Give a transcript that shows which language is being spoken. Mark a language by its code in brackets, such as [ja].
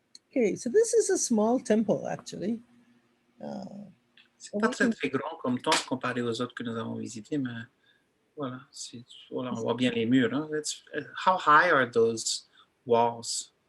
[en] Okay, so this is a small temple, actually. [fr] C'est pas très grand comme temple comparé aux autres que nous avons visités, mais voilà, on voit bien les murs. Hein. [en] How high are those walls?